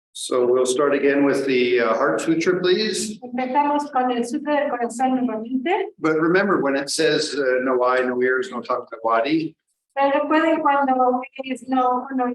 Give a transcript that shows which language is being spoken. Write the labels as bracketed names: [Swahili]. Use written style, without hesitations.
[English] So we'll start again with the heart sutra, please. [Spanish] Empezamos con el sutra del corazón nuevamente. [English] But remember, when it says no eye, no ears, no tongue, no body, [Spanish] Pero recuerden cuando es no.